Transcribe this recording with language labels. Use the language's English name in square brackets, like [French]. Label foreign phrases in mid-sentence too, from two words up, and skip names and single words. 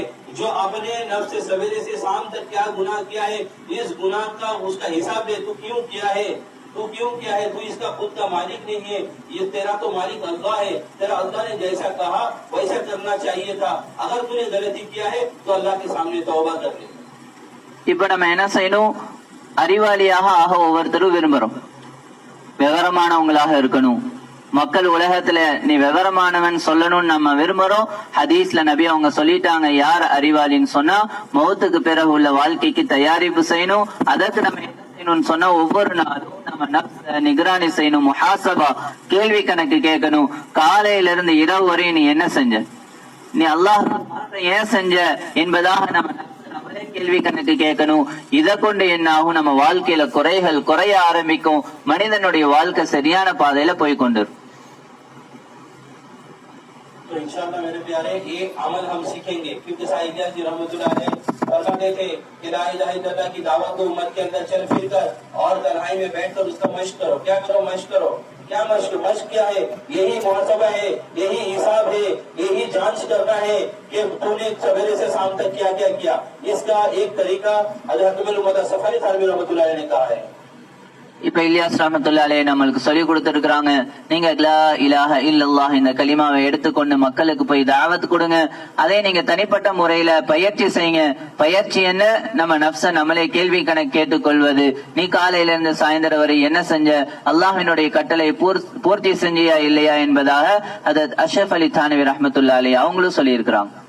[Hindi] जो अपने नफ्स से सवेरे से शाम तक क्या गुनाह किया है, इस गुनाह का उसका हिसाब दे। तू क्यों किया है, तू क्यों किया है? तू इसका खुद का मालिक नहीं है, ये तेरा तो मालिक अल्लाह है। तेरा अल्लाह ने जैसा कहा वैसा करना चाहिए था। अगर तूने गलती किया है तो अल्लाह के सामने तौबा कर ले। [Tamil] இப்ப நம்ம என்ன செய்யணும், அறிவாளியாக ஆக ஒவ்வொருத்தரும் விரும்புறோம், விவரமானவங்களாக இருக்கணும். மக்கள் உலகத்துல நீ விவரமானவன் சொல்லணும்னு நம்ம விரும்புறோம். ஹதீஸ்ல நபி அவங்க சொல்லிட்டாங்க, யார் அறிவாளின்னு சொன்னா மௌத்துக்கு பிறகு உள்ள வாழ்க்கைக்கு தயாரிப்பு செய்யணும். அதற்கு நம்ம என்ன செய்யணும்னு சொன்னா, ஒவ்வொரு நாளும் நம்ம நிகராணி செய்யணும், முஹாசபா, கேள்வி கணக்கு கேட்கணும். காலையில இருந்து இரவு வரை நீ என்ன செஞ்ச, நீ அல்லாஹ் ஏன் செஞ்ச என்பதாக நம்ம கேள்வி கணக்கு கேட்கணும். இதை கொண்டு என்ன ஆகும், நம்ம வாழ்க்கையில குறைகள் குறைய ஆரம்பிக்கும். மனிதனுடைய வாழ்க்கை சரியான பாதையில போய் கொண்டிருக்கும். [Hindi] तो इंशाअल्लाह मेरे प्यारे ये अमल हम सीखेंगे, क्योंकि साहिब जी [Arabic] رحمة الله عليه [Hindi] फरमाते थे कि [Arabic] لا إله إلا الله [Hindi] की दावत को उम्मत के अंदर चल फिर कर और तन्हाई में बैठकर उसका मश्क करो। क्या करो? मश्क करो। क्या मश्क? मश्क क्या है? यही मुहासबा है, यही हिसाब है, यही जांच करना है कि तूने सवेरे से शाम तक क्या क्या किया। इसका एक तरीका हज़रत सफारी थानवी [Arabic] رحمة الله عليه [Hindi] ने कहा है। [Tamil] இப்ப இலியாஸ் [Arabic] رحمة الله عليه [Tamil] நம்மளுக்கு சொல்லி கொடுத்திருக்கிறாங்க, நீங்க [Arabic] لا إله إلا الله [Tamil] இந்த கலிமாவை எடுத்துக்கொண்டு மக்களுக்கு போய் தாவத் கொடுங்க. அதே நீங்க தனிப்பட்ட முறையில பயிற்சி செய்யுங்க. பயிற்சி என்ன? நம்ம நப்ச நம்மளே கேள்வி கணக்கு கேட்டுக்கொள்வது. நீ காலையில இருந்து சாயந்தரம் வரை என்ன செஞ்ச, அல்லாஹ்வினுடைய கட்டளை பூர்த்தி செஞ்சியா இல்லையா என்பதாக ஹஜ்ரத் அஷ்ரஃப் அலி தானவி [Arabic] رحمة الله عليه [Tamil] அவங்களும் சொல்லி இருக்கிறாங்க.